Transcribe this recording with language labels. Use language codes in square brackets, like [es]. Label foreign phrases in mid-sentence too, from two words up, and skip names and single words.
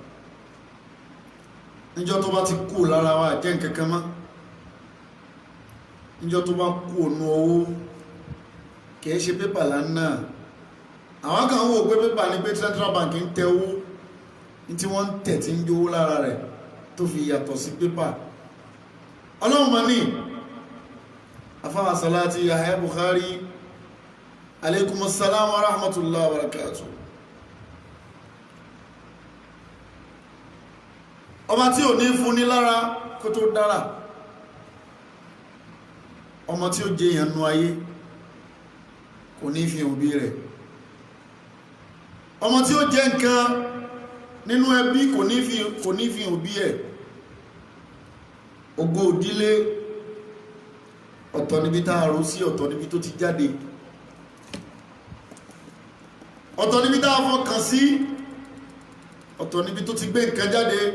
[yo] Níjọ́ tó bá ti kú lára wa jẹ́ nǹkankan mọ́, níjọ́ tó bá kú ònú owó, kìí ṣe pépà lánàá. Àwọn kan wò pé pépà ní pé Central Bank ń tẹ owó, ní tí wọ́n ń tẹ̀ tí ń jówó lára rẹ̀ tó fi yàtọ̀ sí pépà. Ọlọ́run ma ní afáwà [ar] Salati Yahya Bukhari, عليكم السلام ورحمة الله وبركاته. [yo] Ọba tí ò ní fún ní lára kó tó dára, ọmọ tí ó jẹ ìyànnú ayé kò ní fi òbí rẹ̀, ọmọ tí ó jẹ nǹkan nínú ẹbí kò ní fi òbí ẹ̀, ògo ìdílé ọ̀tọ̀ níbi tá a rò sí, ọ̀tọ̀ níbi tó ti jáde, ọ̀tọ̀ níbi tá a fọkàn sí, ọ̀tọ̀ níbi tó ti gbé nǹkan jáde.